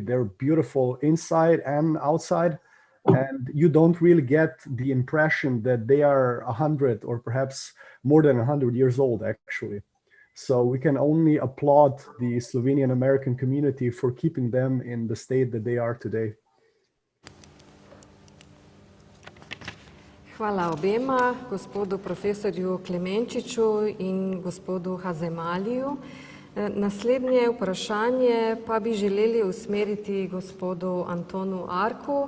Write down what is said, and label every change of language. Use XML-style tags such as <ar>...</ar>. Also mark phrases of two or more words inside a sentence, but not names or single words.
<en>They're beautiful inside and outside. And you don't really get the impression that they are 100 or perhaps more than 100 years old, actually. So we can only applaud the Slovenian American community for keeping them in the state that they are today.</en> <sl>Hvala obema, gospodu profesorju Klemenčiču in gospodu Hazemaliju. Naslednje vprašanje pa bi želeli usmeriti gospodu Antonu Arku.</sl>